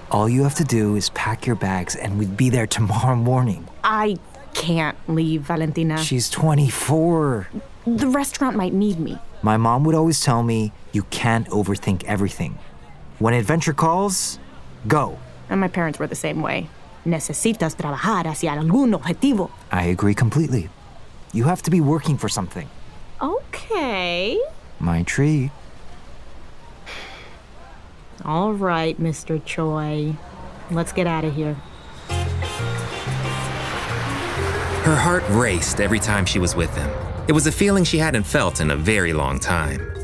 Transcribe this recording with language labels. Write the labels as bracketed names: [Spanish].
[English] All you have to do is pack your bags and we'd be there tomorrow morning. I can't leave, Valentina. She's 24. The restaurant might need me. My mom would always tell me, you can't overthink everything. When adventure calls, go. And my parents were the same way. [Spanish] Necesitas trabajar hacia algún objetivo. [English] I agree completely. You have to be working for something. Okay. My treat. All right, Mr. Choi. Let's get out of here. Her heart raced every time she was with him. It was a feeling she hadn't felt in a very long time.